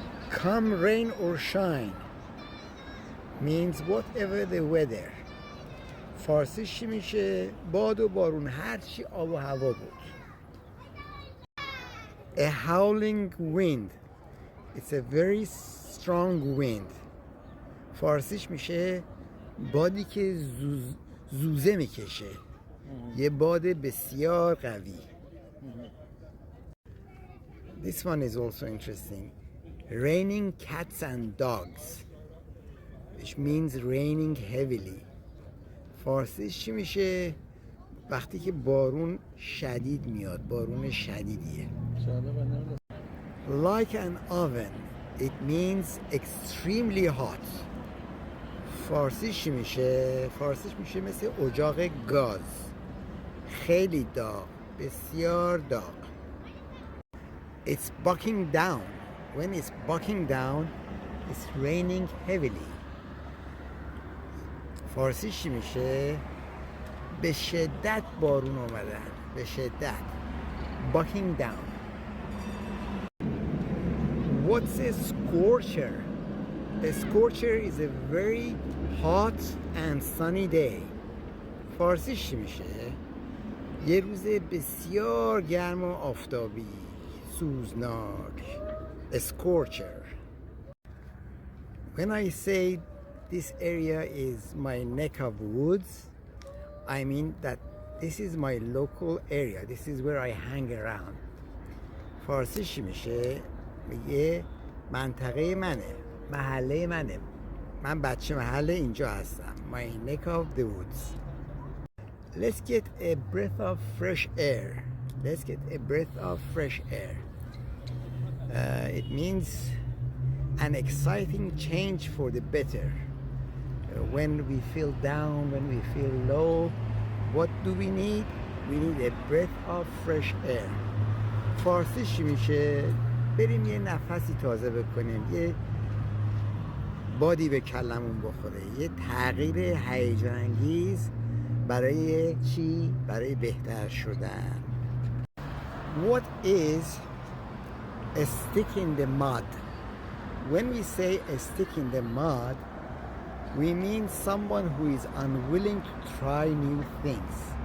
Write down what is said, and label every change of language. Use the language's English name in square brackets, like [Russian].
[English] come rain or shine means whatever the weather. [Persian] فارسیش چی میشه؟ باد و بارون، هر چی آب و هوا بود. [English] A howling wind. It's a very strong wind. [Persian] فارسیش میشه بادی که زوزه میکشه. یه باد بسیار قوی. [English] This one is also interesting. Raining cats and dogs, which means raining heavily. [Persian] فارسیش چی میشه؟ وقتی که بارون شدید میاد، بارون شدیدیه. [English] Like an oven, it means extremely hot. [Persian] فارسیش چی میشه؟ فارسیش میشه مثل اجاق گاز، خیلی داغ، بسیار داغ. [English] It's bucking down. When it's bucking down, it's raining heavily. [Persian] فارسیش چی میشه؟ به شدت بارون آمدن، به شدت. [English] Bucking down. What's a scorcher? A scorcher is a very hot and sunny day. [Persian] فارسیش چی میشه؟ یه روز بسیار گرم و آفتابی، سوزناک. [English] A scorcher. When I say this area is my neck of woods, I mean that this is my local area. This is where I hang around. [Persian] فارسیش چی میشه؟ میگه منطقه منه، محله منه، من بچه محله اینجا هستم. [English] My neck of the woods. Let's get a breath of fresh air. Let's get a breath of fresh air. It means an exciting change for the better. When we feel down, when we feel low, what do we need? We need a breath of fresh air. [Persian] فارسیش میشه بریم یه نفسی تازه بکنیم، یه بادی به کلمون بخوره، یه تغییر هیجان انگیز برای چی؟ برای بهتر شدن. [English] What is a stick in the mud? When we say a stick in the mud, we mean someone who is unwilling to try new things.